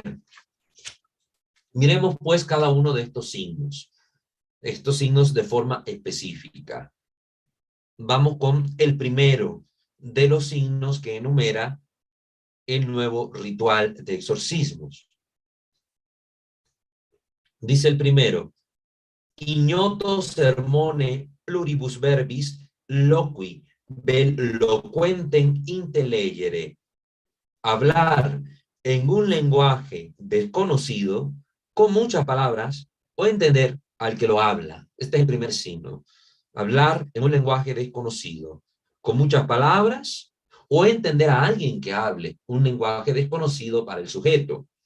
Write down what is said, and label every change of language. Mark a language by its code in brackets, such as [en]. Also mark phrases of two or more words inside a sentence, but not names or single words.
[es] Miremos pues cada uno de estos signos de forma específica. Vamos con el primero de los signos que enumera el nuevo ritual de exorcismos. Dice el primero, [la] ignoto sermone pluribus verbis loqui vel loquentem intellegere. [es] Hablar en un lenguaje desconocido con muchas palabras o entender al que lo habla. Este es el primer signo. Hablar en un lenguaje desconocido con muchas palabras o entender a alguien que hable un lenguaje desconocido para el sujeto.